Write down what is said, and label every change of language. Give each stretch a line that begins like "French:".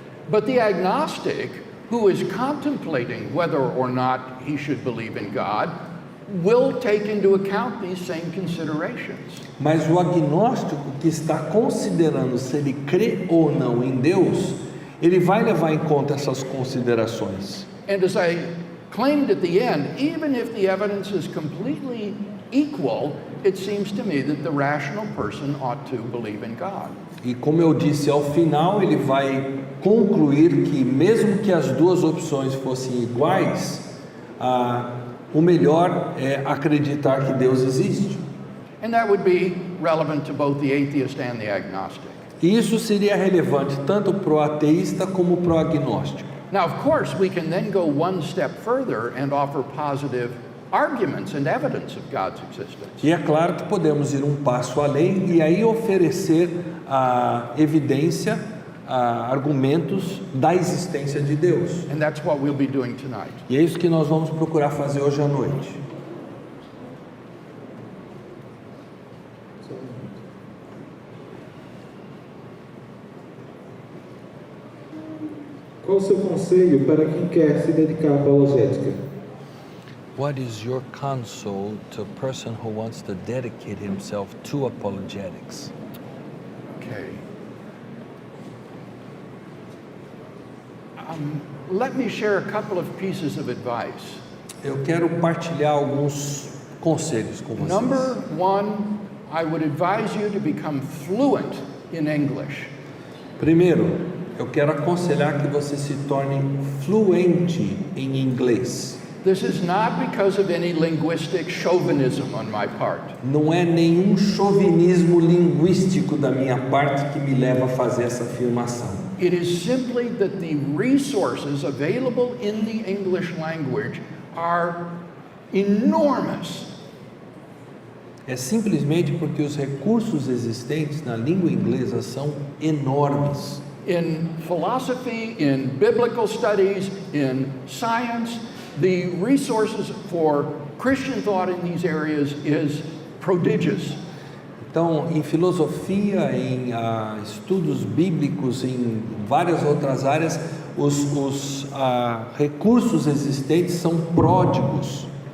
English: But the agnostic, who is contemplating whether or not he should believe in God, will take into account these same considerations.
Portuguese: Mas o agnóstico que está considerando se ele crê ou não em Deus, ele vai levar em conta essas considerações.
English: And as I claimed at the end, even if the evidence is completely equal, it seems to me that the rational person ought to believe in God.
Portuguese: E como eu disse ao final, ele vai concluir que mesmo que as duas opções fossem iguais, o melhor é acreditar que Deus existe.
English: And that would be relevant to both the atheist and the agnostic.
Portuguese: E isso seria relevante tanto para o ateísta como para o agnóstico.
English: Now, of course, we can then go one step further and offer positive arguments and evidence of God's existence.
Portuguese: E é claro que podemos ir um passo além e aí oferecer evidência, argumentos da existência de Deus.
English: And that's what we'll be doing tonight.
Portuguese: E é isso que nós vamos procurar fazer hoje à noite. Qual o seu conselho para quem quer se dedicar à apologética?
English: What is your counsel to a person who wants to dedicate himself to apologetics? Okay. Let me share a couple of pieces of advice.
Portuguese: Eu quero partilhar alguns conselhos com vocês.
English: Number one, I would advise you to become fluent in English.
Portuguese: Primeiro, eu quero aconselhar que você se torne fluente em inglês.
English: This is not because of any linguistic chauvinism on my part.
Portuguese: Não é nenhum chauvinismo linguístico da minha parte que me leva a fazer essa afirmação.
English: It is simply that the resources available in the English language are enormous.
Portuguese: É simplesmente porque os recursos existentes na língua inglesa são enormes.
English: In philosophy, in biblical studies, in science, the resources for Christian thought in these areas is prodigious.
Portuguese: Então, em filosofia, em estudos bíblicos, em várias outras áreas, os recursos existentes são pródigos.